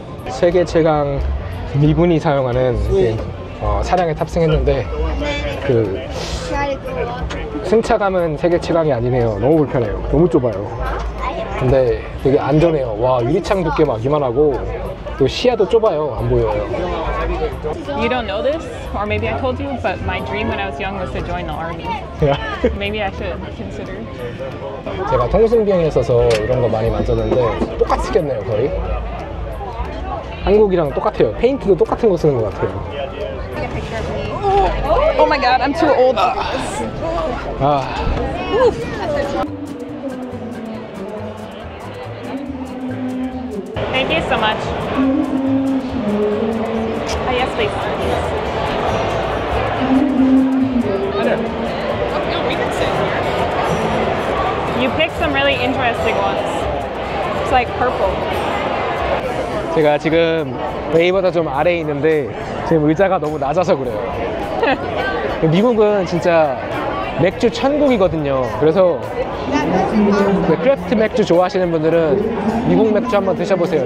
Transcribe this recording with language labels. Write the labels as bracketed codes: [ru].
[ko] 세계 최강 미군이 사용하는 이렇게, 차량에 탑승했는데 그 승차감은 세계 최강이 아니네요. 너무 불편해요. 너무 좁아요. 근데 되게 안전해요. 와, 유리창 두께 막 이만하고 또 시야도 좁아요. 안 보여요. [en] You don't know this, or maybe I told you, but my dream when I was young was to join the army. Maybe I should consider. [ko] 제가 통신비행에 있어서 이런 거 많이 만졌는데 똑같이 생겼네요, 거의. 한국이랑 똑같아요. 페인트도 똑같은 거 쓰는 것 같아요. [en] Oh my god, I'm too old for this. Thank you so much. Yes, please. You picked some really interesting ones. It's like purple. [ko] 제가 지금 레이보다 좀 아래에 있는데 지금 의자가 너무 낮아서 그래요. 미국은 진짜 맥주 천국이거든요. 그래서 크래프트 맥주 좋아하시는 분들은 미국 맥주 한번 드셔보세요.